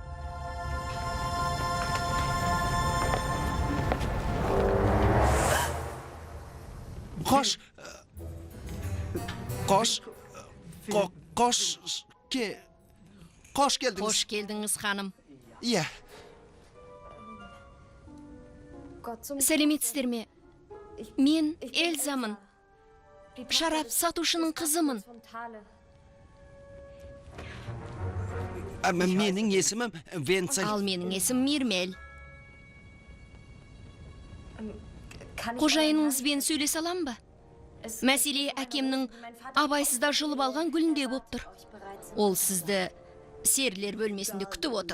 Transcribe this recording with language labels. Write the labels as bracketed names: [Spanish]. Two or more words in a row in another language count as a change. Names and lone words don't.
[Kazakh] Қош. Қош. Қош. Қош келдіңіз. Қош келдіңіз, ханым. Иә. [German] Gott zum... [Kazakh] Сәлеметсіздер ме? Мен Эльзамын. Шарап сатушының қызымын. [German] Von Thale. [Kazakh] Менің есімім Венцель. Ал менің есім Мирмел. [German] Kann ich... [Kazakh] Қожайыныңызбен сөйлесе алам ба? [German] Es... [Kazakh] Мәселе әкемнің абайсызда жұлып алған гүлінде боп тұр. [German] euch bereits... [Kazakh] Ол сізді серілер бөлмесінде күтіп отыр.